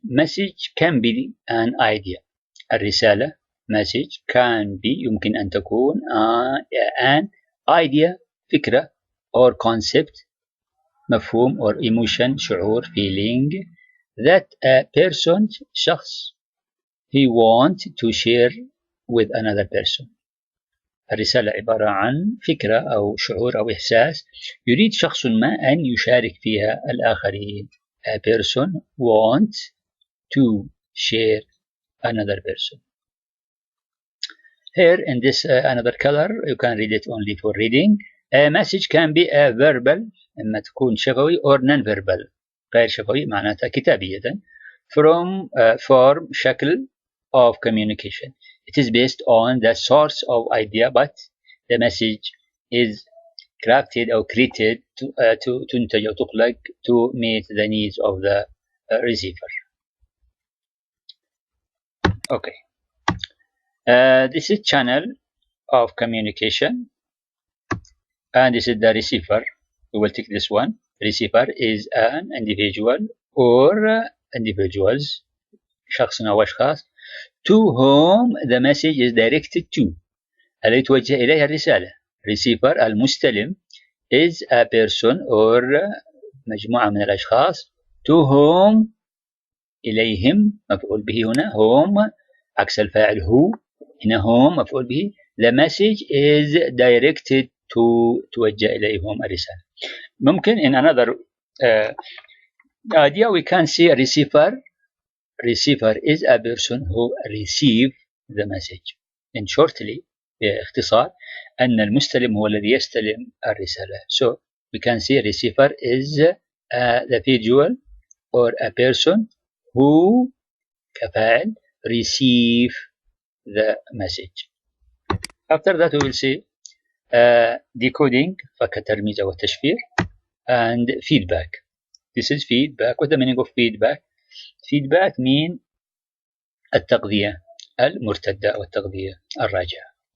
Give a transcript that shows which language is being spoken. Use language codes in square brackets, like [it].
[en] Message can be an idea. الرسالة message can be [ar] يمكن أن تكون [en] an idea فكرة or concept مفهوم or emotion شعور feeling that a person شخص he want to share with another person. [ar] الرسالة عبارة عن فكرة أو شعور أو إحساس يريد شخص ما أن يشارك فيها الآخرين. [en] A person wants to share another person. Here in this another color you can read it only for reading. A message can be a verbal [ar] إما تكون شفوي [en] or non-verbal [ar] غير شفوي معناتها كتابية [en] from form شكل of communication. It is based on the source of idea but the message is crafted or created to [ar] تنتج أو تخلق [en] to meet the needs of the receiver. Okay. This is channel of communication and this is the receiver. We will take this one. Receiver is an individual or individuals [ar] شخص أو أشخاص [en] to whom the message is directed to [ar] الذي توجه إليها الرسالة. Receiver المستلم [en] is a person or [ar] مجموعة من الأشخاص to whom إليهم مفعول به هنا whom عكس الفاعل هو هنا whom مفعول به [en] the message is directed to [ar] توجه إليهم الرسالة. [en] ممكن in another idea we can see a receiver is a person who receive the message. In shortly [ar] باختصار أن المستلم هو الذي يستلم الرسالة. [en] So we can see a receiver is the individual or a person who كفاعل receive the message. After that we will see decoding [ar] فكترميز أو التشفير [en] and feedback. This is feedback. What is the meaning of feedback? Feedback mean [ar] التغذية المرتدة أو التغذية الراجعة.